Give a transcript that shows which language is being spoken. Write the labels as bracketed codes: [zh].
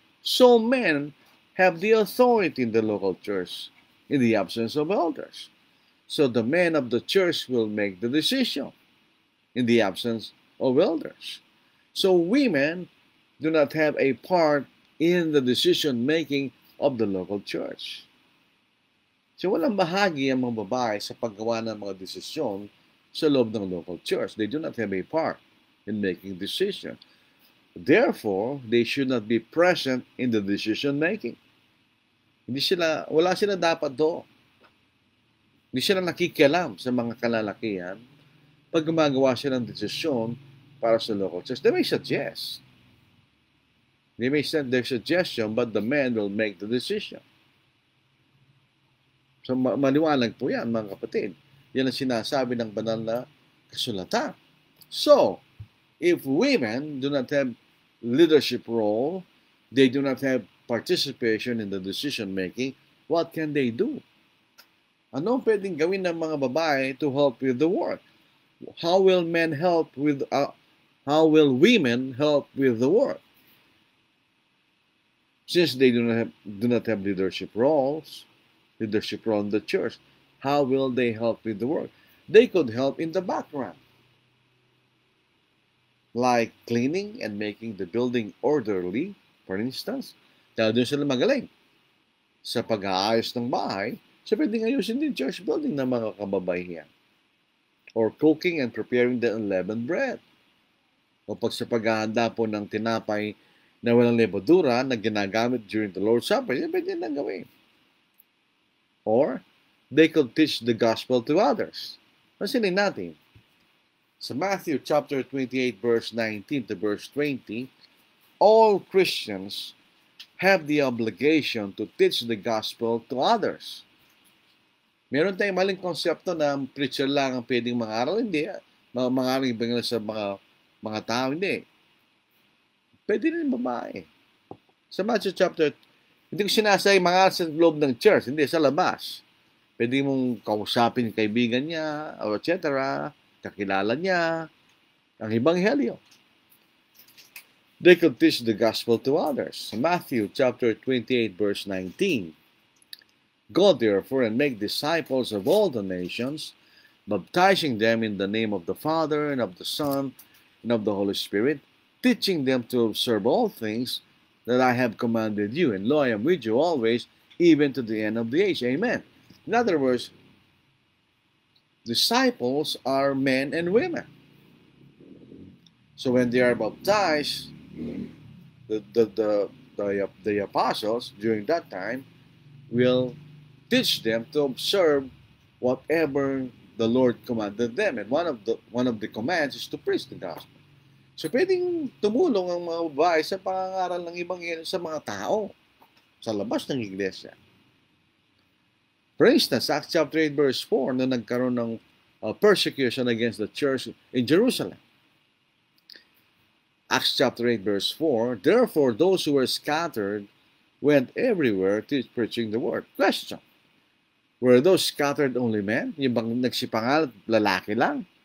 [en] So men have the authority in the local church in the absence of elders. So the men of the church will make the decision in the absence of elders. So women do not have a part in the decision-making of the local church. [tl] So walang bahagi ang mga babae sa paggawa ng mga desisyon sa loob ng local church. [en] They do not have a part in making decisions. Therefore, they should not be present in the decision-making. [tl] Wala sila dapat doon. Hindi sila nakikialam sa mga kalalakihan pag gumagawa sila ng desisyon para sa local church. [en] They may suggest. They may send their suggestion, but the men will make the decision. [tl] So maliwanag po yan, mga kapatid. Yan ang sinasabi ng banal na kasulatan. [en] So, if women do not have leadership role, they do not have participation in the decision-making, what can they do? [tl] Ano pwedeng gawin ng mga babae [en] to help with the work? How will men help with, how will women help with the work? Since they do not have leadership role in the church, how will they help with the work? They could help in the background, like cleaning and making the building orderly, for instance. [tl] Dahil doon sila magaling sa pag-aayos ng bahay, so pwedeng ayusin din church building ng mga kababaihan. [en] Or cooking and preparing the unleavened bread. [tl] O pag sa paghahanda po ng tinapay na walang lebadura na ginagamit [en] during the Lord's Supper, [tl] yan pwede nang gawin. [en] Or, they could teach the gospel to others. [tl] Pansinin natin, sa [en] Matthew chapter 28 verse 19 to verse 20, all Christians have the obligation to teach the gospel to others. [tl] Meron tayong maling konsepto na preacher lang ang pwedeng mangaral. Hindi. Mangaral ibang sa mga tao. Hindi. Pwede rin babae. Sa Matthew chapter, hindi ko sinasay mangaral sa loob ng church. Hindi, sa labas. Pwede mong kausapin kaibigan niya, or etc. Kakilala niya, ang Ebanghelyo. [en] They could teach the gospel to others. Matthew chapter 28 verse 19. Go therefore and make disciples of all the nations, baptizing them in the name of the Father and of the Son and of the Holy Spirit, teaching them to observe all things that I have commanded you. And lo, I am with you always, even to the end of the age. Amen. In other words, disciples are men and women. So when they are baptized, the apostles during that time will teach them to observe whatever the Lord commanded them. And one of the commands is to preach the gospel. [tl] So pwedeng tumulong ang mga babae sa pangangaral ng Ebanghelyo sa mga tao sa labas ng iglesia. [en] For instance, Acts chapter 8 verse 4, [tl] na nagkaroon ng [en] persecution against the church in Jerusalem. Acts chapter 8 verse 4, therefore those who were scattered went everywhere preaching the word. Question, were those scattered only men? [tl] Yung bang nagsipangal, lalaki lang?